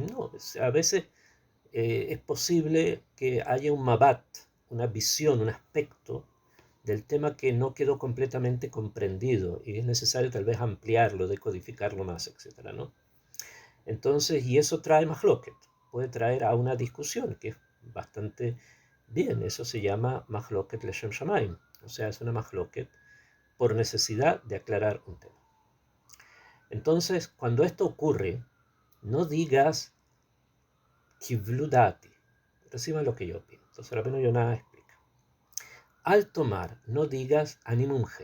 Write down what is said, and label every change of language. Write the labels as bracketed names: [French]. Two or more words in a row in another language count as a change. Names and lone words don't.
[Spanish] No, a veces es posible que haya un mabat, una visión, un aspecto del tema que no quedó completamente comprendido y es necesario tal vez ampliarlo, decodificarlo más, etcétera, ¿no? Entonces, y eso trae mahloket, puede traer a una discusión que es bastante bien, eso se llama [Hebrew] מחלוקת לשם שמים, [Spanish] o sea, es una mahloket por necesidad de aclarar un tema. Entonces, cuando esto ocurre, no digas [Hebrew] קבלו דעתי, [Spanish] reciban lo que yo opino. Entonces, Rabbeinu Yonah explica. Al tomar, no digas [Hebrew] אני מומחה.